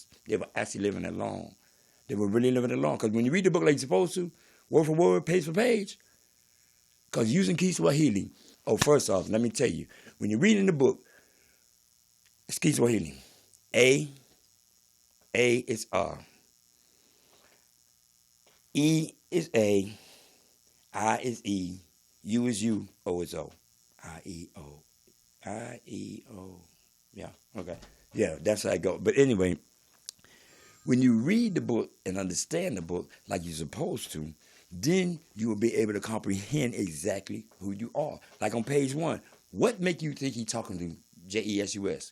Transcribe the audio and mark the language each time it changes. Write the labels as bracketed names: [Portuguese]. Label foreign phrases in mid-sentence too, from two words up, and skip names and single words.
[English] They were actually living that long. They were really living that long. Because when you read the book like you're supposed to, word for word, page for page, because using Kiswahili, first off, let me tell you, when you're reading the book, it's Kiswahili. A is R. E is A. I is E. U is U. O is O. I-E-O. I-E-O. Yeah, okay. Yeah, that's how I go. But anyway, when you read the book and understand the book like you're supposed to, then you will be able to comprehend exactly who you are. Like on page 1, what make you think he's talking to Jesus?